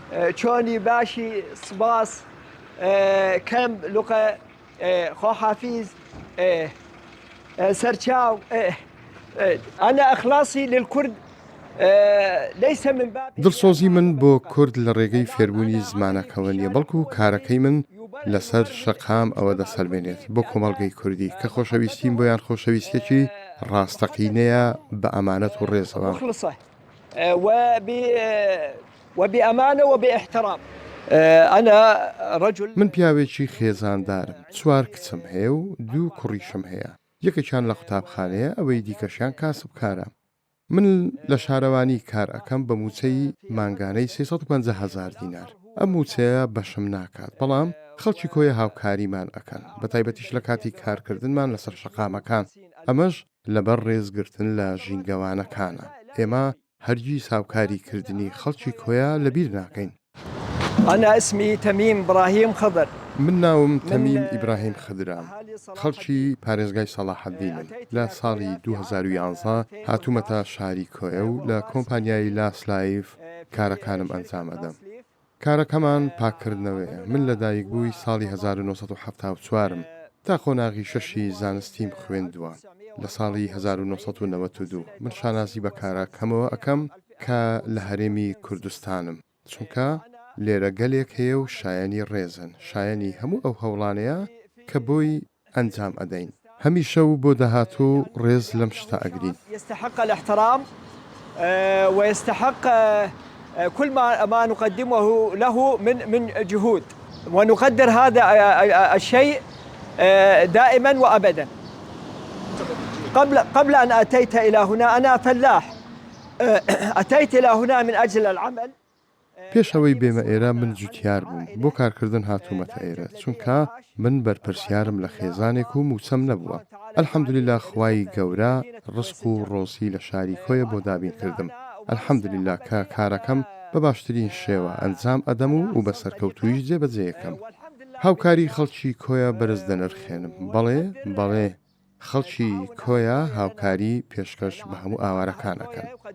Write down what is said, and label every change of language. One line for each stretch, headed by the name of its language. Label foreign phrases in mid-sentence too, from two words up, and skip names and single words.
Central Kurdish: چۆنی باشی سپاس کەم لوقە خۆحافیز سەرچاو
Arabic: أنا إخلاصي للكرد ليس من باب
Central Kurdish: دڵسۆزی من بۆ کورد لە ڕێگەی فێربوونی زمانەکەوە نیە بەڵکو کارەکەی من لەسەر شەقام ئەوە دەسەلمێنێت بۆ کۆمەڵگەی کوردی کە خۆشەویستیم بۆیان خۆشەویستێکی ڕاستەقینەیە بە ئەمانەت و ڕێزەوە
Arabic: مخلصة وبأمانة وباحترام أنا رجل
Central Kurdish: من پیاوێکی خێزاندارم 4 کچم هەیە و 2 کوڕیشم هەیە یەکێکیان لە قوتابخانەیە ئەوەی دیکەشیان کاسبکارە من لە شارەوانی کار ئەەکەم بە موچەی مانگانەی 350,000 دینار ئەم موچەیە بەشم ناکات بەڵام خەڵکی کۆیە هاوکاریمان ئەکەن بە تایبەتیش لە کاتی کارکردنمان لەسەر شەقامەکان ئەمەش لەبەر ڕێزگرتن لە ژینگەوانەکانە ئێمە هەرگیز هاوکاری کردنی خەڵکی کۆیە لەبیر ناکەین.
Arabic: أنا اسمي تميم إبراهيم خضر
Central Kurdish: من ناوم تەمیم ئیبراهیم خدرام خەڵکی پارێزگای سەلاحەددینم لە ساڵی 2011 هاتوومەتە شاری کۆیە و لە کۆمپانیای لاسلایف کارەکانم ئەنجام ئەدەم. کارەکەمان پاکردنەوەیە من لەدایک بووی ساڵی 1974م تا خۆناغی شەشی زانستیم خوێندووە لە ساڵی 1992 من شانازی بە کارەکەمەوە ئەەکەم کە لە هەرێمی کوردستانم چونکە لێرە گەلێک هەیە و شایانی ڕێزن شایانی هەموو ئەو هەوڵانەیە کە بۆی ئەنجام ئەدەین هەمیشە و بۆ داهاتوو ڕێز لەم شتە ئەگرین.
Arabic: يستحق الاحترام ويستحق كل ما نقدمه له من جهود ونقدر هذا الشيء دائما وأبدا. قبل أن أتيت إلى هنا أنا فلاح أتيت إلى هنا من أجل العمل.
Central Kurdish: پێشەوەی بێمە ئێرە من جوتیار بووم بۆ کارکردن هاتوومەتە ئێرە چونکە من بەرپرسیارم لە خێزانێک و موچەم نەبووە ئەلحەمدوللیلا خوای گەورە ڕزق و ڕۆزی لە شاری کۆیە بۆ دابین کردم ئەلحەمدوللیلا کە کارەکەم بە باشترین شێوە ئەنجام ئەدەم و بە سەرکەوتویش جێبەجێیەکەم هاوکاری خەڵکی کۆیە بەرز دەنرخێنم بەڵێ خەڵکی کۆیە هاوکاری پێشکەش بە هەموو ئاوارەکانەکەن.